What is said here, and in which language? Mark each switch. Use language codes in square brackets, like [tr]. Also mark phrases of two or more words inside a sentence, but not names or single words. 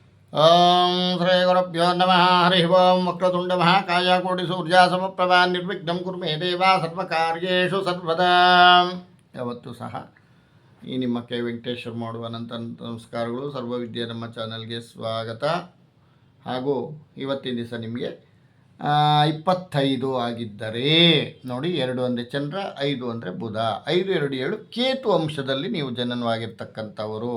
[sa] ಓಂ ಶ್ರೀ ಗುರುಭ್ಯೋ ನಮಃ. ಹರಿ ಓಂ. ವಕ್ರತುಂಡ ಮಹಾಕಾಯ ಕೋಟಿ ಸೂರ್ಯ ಸಮಪ್ರಭಾ ನಿರ್ವಿಘ್ನಂ ಕುರು ಮೇ ದೇವ ಸರ್ವಕಾರ್ಯೇಷು ಸರ್ವದಾ. [kn] ಯಾವತ್ತೂ ಸಹ ಈ ನಿಮ್ಮ ಕೆ ವೆಂಕಟೇಶ್ವರ್ ಮಾಡುವ ಅನಂತ ನಮಸ್ಕಾರಗಳು. ಸರ್ವವಿದ್ಯೆ ನಮ್ಮ ಚಾನಲ್ಗೆ ಸ್ವಾಗತ. ಹಾಗೂ ಇವತ್ತಿನ ದಿವಸ ನಿಮಗೆ 25 ಆಗಿದ್ದರೆ ನೋಡಿ, 2 ಅಂದರೆ ಚಂದ್ರ, 5 ಅಂದರೆ ಬುಧ, 5, 2, 7 ಕೇತು ಅಂಶದಲ್ಲಿ ನೀವು ಜನನವಾಗಿರ್ತಕ್ಕಂಥವರು.